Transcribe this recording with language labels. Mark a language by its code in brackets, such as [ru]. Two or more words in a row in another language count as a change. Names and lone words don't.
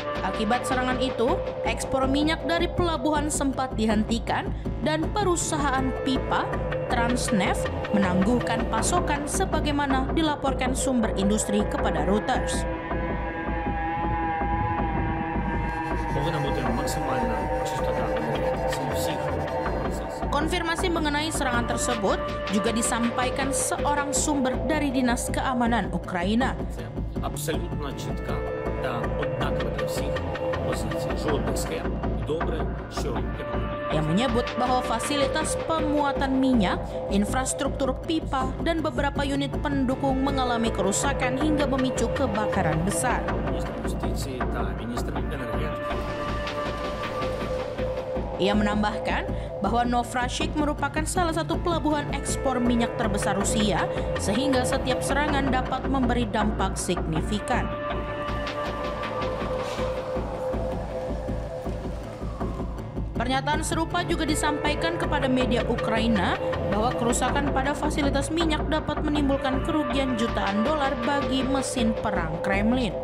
[id] Akibat serangan itu, ekspor minyak dari pelabuhan sempat dihentikan dan perusahaan pipa Transneft menangguhkan pasokan sebagaimana dilaporkan sumber industri kepada Reuters. Konfirmasi mengenai serangan tersebut juga disampaikan seorang sumber dari Dinas Keamanan Ukraina. [uk] Абсолютно чітка та однакова для всіх позиція. Жодних схем. Добре, що [id] yang menyebut bahwa fasilitas pemuatan minyak, infrastruktur pipa, dan beberapa unit pendukung mengalami kerusakan hingga memicu kebakaran besar. [uk] міністр юстиції та міністр енергетики. [id] Ia menambahkan bahwa Novrashik merupakan salah satu pelabuhan ekspor minyak terbesar Rusia, sehingga setiap serangan dapat memberi dampak signifikan. Pernyataan serupa juga disampaikan kepada media Ukraina bahwa kerusakan pada fasilitas minyak dapat menimbulkan kerugian jutaan dolar bagi mesin perang Kremlin.